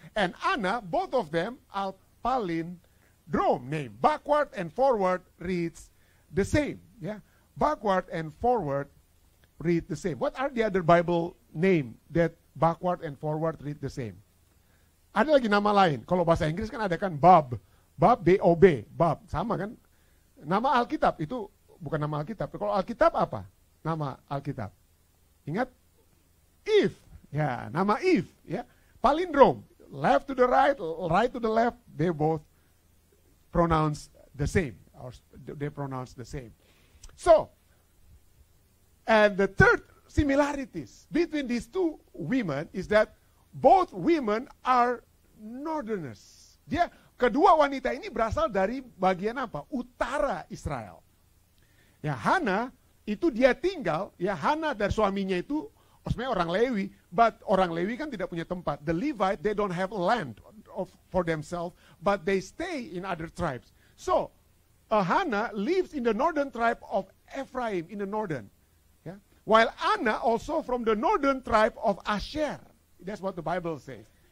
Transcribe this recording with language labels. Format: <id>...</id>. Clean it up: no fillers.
<en>And Anna, both of them are palindrome name. Backward and forward reads the same. Yeah, backward and forward read the same. What are the other Bible name that backward and forward read the same?</en> <id>Ada lagi nama lain. Kalau bahasa Inggris kan ada kan Bob, B-O-B, Bob, sama kan? Nama Alkitab itu bukan nama Alkitab. Kalau Alkitab apa? Nama Alkitab. Ingat? Eve. Ya, nama Eve. Ya. Palindrome.</id> <en>Left to the right to the left, they both pronounce the same. Or they pronounce the same. So, and the third similarities between these two women is that both women are northerners.</en> <id>Kedua wanita ini berasal dari bagian apa? Utara Israel. Ya, Hannah itu dia tinggal, ya Hannah dan suaminya itu sebenarnya orang Lewi, but orang Lewi kan tidak punya tempat.</id> <en>The Levite, they don't have land for themselves, but they stay in other tribes. So, Hannah lives in the northern tribe of Ephraim, in the northern. Yeah? While Anna also from the northern tribe of Asher. That's what the Bible says.</en>